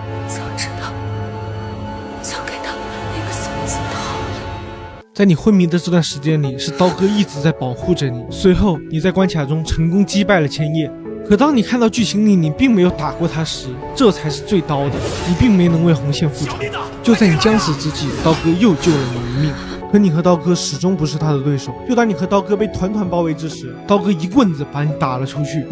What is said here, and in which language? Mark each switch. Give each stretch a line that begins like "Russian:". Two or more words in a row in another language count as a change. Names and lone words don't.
Chinese: 早知道就给他那个送子刀。在你昏迷的这段时间里，是刀哥一直在保護着你。隨後，你在關卡中成功擊敗了千葉。可當你看到劇情裡你並沒有打過他時，這才是最刀的。你並沒能為紅線復仇。就在你將死之際，刀哥又救了你一命。可你和刀哥始終不是他的對手。就當你和刀哥被團團包圍之時，刀哥一棍子把你打了出去。